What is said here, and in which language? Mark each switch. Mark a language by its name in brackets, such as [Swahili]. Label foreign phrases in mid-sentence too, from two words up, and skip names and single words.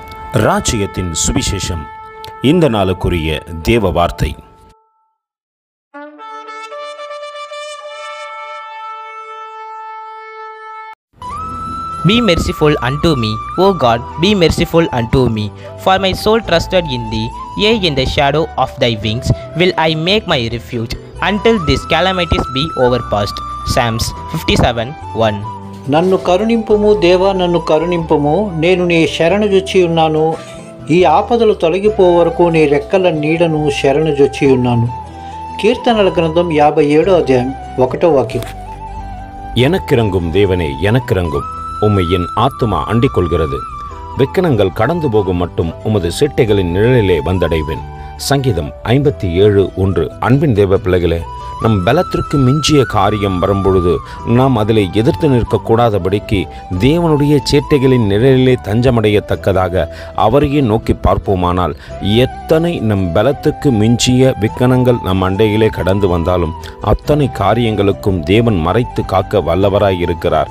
[Tamil] ராஜ்யத்தின் சுவிசேஷம். இந்த நாளுக்குரிய தேவ வார்த்தை. [English] Be merciful unto me, O God, be merciful unto me. For my soul trusted in thee, yea, in the shadow of thy wings will I make my refuge, until these calamities be overpast. Psalms 57:1. [Telugu] నన్ను కరుణింపుము దేవా, నన్ను కరుణింపుము, నేను నీ శరణుజొచ్చి ఉన్నాను. ఈ ఆపదలు తొలగిపో వరకు నీ రెక్కల నీడను శరణుజొచ్చి ఉన్నాను. కీర్తనల గ్రంథం 57వ అధ్యాయం 1వ వాక్యం. [Tamil] எனக்கிறங்கும் தேவனே, எனக்கிறங்கும். உம்மை என் ஆத்துமா அண்டிக் கொள்கிறது. விக்கனங்கள் கடந்து போகும் மட்டும் உமது செட்டைகளின் நிழலிலே வந்தடைவேன். சங்கீதம் 57:1. அன்பின் தேவ பிள்ளைகளே, நம் பலத்திற்கு மிஞ்சிய காரியம் வரும்பொழுது நாம் அதில் எதிர்த்து நிற்கக்கூடாதபடிக்கு தேவனுடைய சேட்டைகளின் நிழலிலே தஞ்சமடையத்தக்கதாக அவரையே நோக்கி பார்ப்போமானால், எத்தனை நம் பலத்துக்கு மிஞ்சிய விக்கனங்கள் நம் அண்டையிலே கடந்து வந்தாலும் அத்தனை காரியங்களுக்கும் தேவன் மறைத்து காக்க வல்லவராய் இருக்கிறார்.